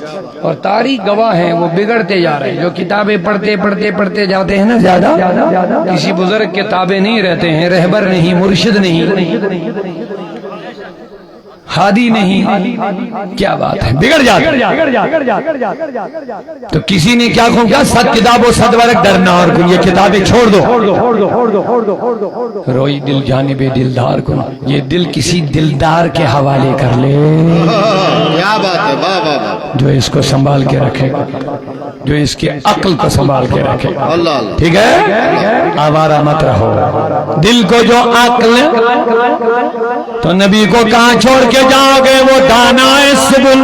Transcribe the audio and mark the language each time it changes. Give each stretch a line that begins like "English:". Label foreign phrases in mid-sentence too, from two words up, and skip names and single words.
Urdu: اور تاریخ گواہ ہیں وہ بگڑتے جا رہے ہیں۔ جو کتابیں پڑھتے پڑھتے پڑھتے جاتے ہیں نا زیادہ، کسی بزرگ کے تابع نہیں رہتے ہیں، رہبر نہیں، مرشد نہیں، ہادی نہیں، کیا بات ہے، بگڑ جاتے ہیں۔ تو کسی نے کیا کہا
Persian: صد کتاب و صد ورق در نار کن،
Urdu: یہ کتابیں چھوڑ دو،
Persian: روئی دل جانب دلدار کن،
Urdu: یہ دل کسی دلدار کے حوالے کر لے، کیا بات ہے، واہ واہ واہ، جو اس کو سنبھال کے رکھے گا، جو اس کی عقل کو سنبھال کے رکھے گا۔ اللہ اللہ، ٹھیک ہے، آوارہ مت رہو، دل کو جو عقل، تو نبی کو کہاں چھوڑ کے جاؤ گے، وہ دانا سبل،